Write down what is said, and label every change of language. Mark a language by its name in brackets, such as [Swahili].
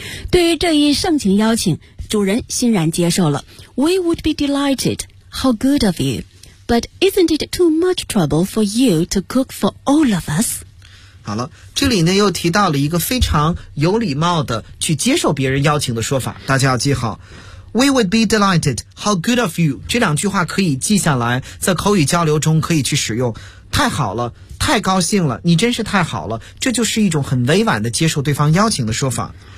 [Chinese] 对于这一盛情邀请，主人欣然接受了。 [English] We would be delighted, how good of you, but isn't it too much trouble for you to cook for all of us? [Chinese] 好了，这里呢又提到了一个非常有礼貌的去接受别人邀请的说法，大家要记好。 [English] We would be delighted. How good of you. [Chinese] 这两句话可以记下来，在口语交流中可以去使用。太好了，太高兴了，你真是太好了。这就是一种很委婉的接受对方邀请的说法。